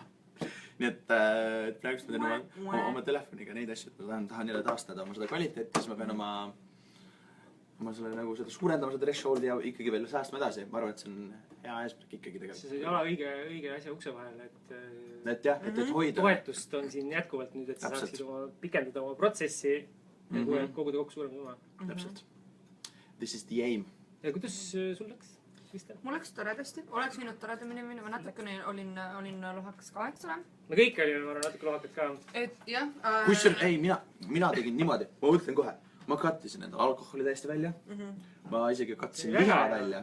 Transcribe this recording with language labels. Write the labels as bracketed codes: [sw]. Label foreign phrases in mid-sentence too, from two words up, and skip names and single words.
[et] Nii et praegu ma teen oma telefoniga neid asju, et ma tahan jälle taastada oma seda kvaliteeti, siis ma pean oma selle nagu seda suurendama, seda thresholdi ja ikkagi veel säästma edasi. Ma arvan, et see on hea eesmärk ikkagi tegelikult. See jala õige asja ukse vahel, Et jah, et hoida. toetust on siin jätkuvalt nüüd, et sa saaksid pikendada oma protsessi ja koguda kokku suurem summa. Täpselt. [en] This is the aim. [et] Ja kuidas sul läks, Kristel? Mul läks toredasti, oleks võinud toredamini minna, ma natukene olin lohakas ka, eks ole. Me kõik olime, ma arvan, natuke lohakad ka. Et jah... Kusjuures, ei, mina tegin niimoodi, ma ütlen kohe, ma kattisin endale alkoholi täiesti välja, ma isegi kattisin liha välja.